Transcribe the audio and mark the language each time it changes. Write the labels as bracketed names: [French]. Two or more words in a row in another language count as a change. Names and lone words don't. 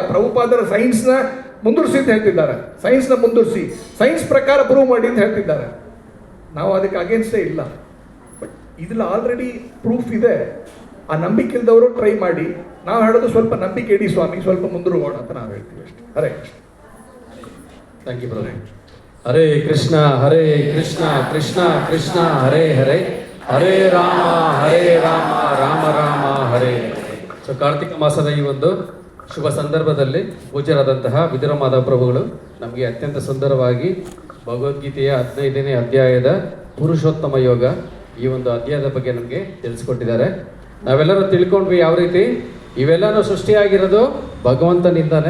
[Kannada] ಪ್ರಭುಪಾದರು ಸೈನ್ಸ್ನ ಮುಂದುವರಿಸಿ ಅಂತ ಹೇಳ್ತಿದ್ದಾರೆ, ಸೈನ್ಸ್ನ ಮುಂದುವರಿಸಿ, ಸೈನ್ಸ್ ಪ್ರಕಾರ ಪ್ರೂವ್ ಮಾಡಿ ಅಂತ ಹೇಳ್ತಿದ್ದಾರೆ. ನಾವು ಅದಕ್ಕೆ ಅಗೇನ್ಸ್ಟೇ ಇಲ್ಲ. ಬಟ್ ಇದ್ರಲ್ಲಿ [English] already proof [Kannada] ಇದೆ. ಆ ನಂಬಿಕೆ ಇಲ್ದವರು ಟ್ರೈ ಮಾಡಿ. ನಾವು ಹೇಳೋದು ಸ್ವಲ್ಪ ನಂಬಿಕೆ ಇಡಿ ಸ್ವಾಮಿ, ಸ್ವಲ್ಪ ಮುಂದುವರೋಣ ಅಂತ ನಾವು ಹೇಳ್ತೀವಿ ಅಷ್ಟೇ. ಹರೇ ಕೃಷ್ಣ. [English] thank you brother. [Sanskrit] ಹರೇ ಕೃಷ್ಣ ಹರೇ ಕೃಷ್ಣ ಕೃಷ್ಣ ಕೃಷ್ಣ ಹರೇ ಹರೇ, ಹರೇ ರಾಮ ರಾಮ ರಾಮ ಹರೇ. [Kannada] ಸೊ ಕಾರ್ತಿಕ ಮಾಸದ ಈ ಒಂದು ಶುಭ ಸಂದರ್ಭದಲ್ಲಿ ಪೂಜ್ಯರಾದಂತಹ ವಿದುರ ಮಾಧವ ಪ್ರಭುಗಳು ನಮಗೆ ಅತ್ಯಂತ ಸುಂದರವಾಗಿ ಭಗವದ್ಗೀತೆಯ 15ನೇ ಅಧ್ಯಾಯದ ಪುರುಷೋತ್ತಮ ಯೋಗ ಈ ಒಂದು ಅಧ್ಯಾಯದ ಬಗ್ಗೆ ನಮಗೆ ತಿಳಿಸ್ಕೊಟ್ಟಿದ್ದಾರೆ. ನಾವೆಲ್ಲರೂ ತಿಳ್ಕೊಂಡ್ವಿ ಯಾವ ರೀತಿ ಇವೆಲ್ಲನೂ ಸೃಷ್ಟಿಯಾಗಿರೋದು ಭಗವಂತನಿಂದಾನೆ.